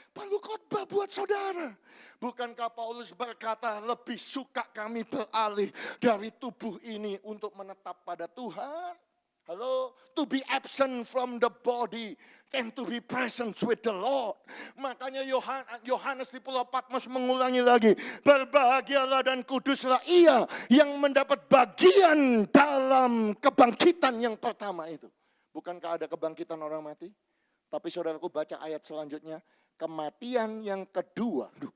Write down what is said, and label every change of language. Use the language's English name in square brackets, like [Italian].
[Indonesian] Perlu khotbah buat saudara. Bukankah Paulus berkata, lebih suka kami beralih dari tubuh ini untuk menetap pada Tuhan? [English] Halo, to be absent from the body and to be present with the Lord. [Indonesian] Makanya Yohanes di Pulau Patmos mengulangi lagi, berbahagialah dan kuduslah ia yang mendapat bagian dalam kebangkitan yang pertama itu. Bukankah ada kebangkitan orang mati? Tapi saudaraku baca ayat selanjutnya, kematian yang kedua.